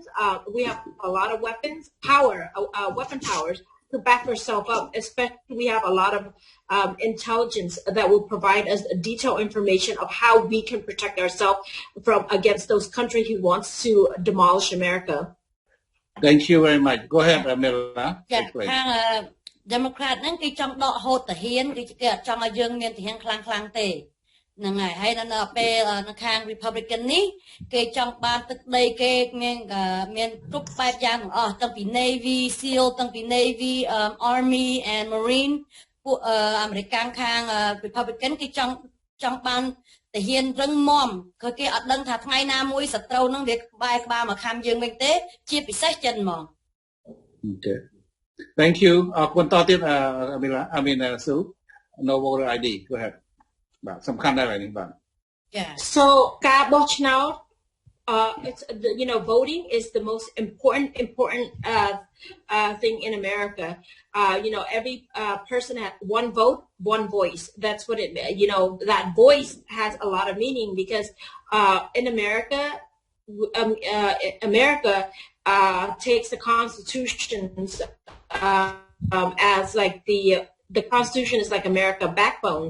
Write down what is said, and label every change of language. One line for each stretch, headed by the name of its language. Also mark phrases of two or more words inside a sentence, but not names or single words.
English: We have a lot of weapons, weapon powers to back ourselves up. Especially we have a lot of intelligence that will provide us detailed information of how we can protect ourselves from against those countries who wants to demolish America. Thank you very much. Go ahead, Amila.
Khmer: ខាង Democrat ហ្នឹងគេចង់ដកហូតទាហានគេអត់ចង់ឲ្យយើងមានទាហានខ្លាំងទេហ្នឹងហើយនៅពេលនៅខាង Republican នេះគេចង់បានទឹកដីគេមានគ្រប់បែបយ៉ាងទាំងអស់តាំងពី Navy SEAL តាំងពី
English: Navy Army and Marine
Khmer: ពួកអាមេរិកខាង Republican គេចង់បានទាហានរឹងមាំគឺគេអត់ដឹងថាថ្ងៃណាមួយសត្រូវនឹងវាក្បាលមកខំយើងវិញទេជាពិសេសចិនហ្មង
English: Okay. Thank you.
Khmer: អរគុណតទៀត Amila.
English: I mean Sue. No voter ID. Go ahead.
Khmer: បាទសំខាន់ដែរនេះបាទ
English: Yeah. So ការបោះឆ្នោត it's voting is the most important thing in America. Every person has one vote, one voice. That's what it. That voice has a lot of meaning because in America, America takes the constitutions as like the Constitution is like America's backbone.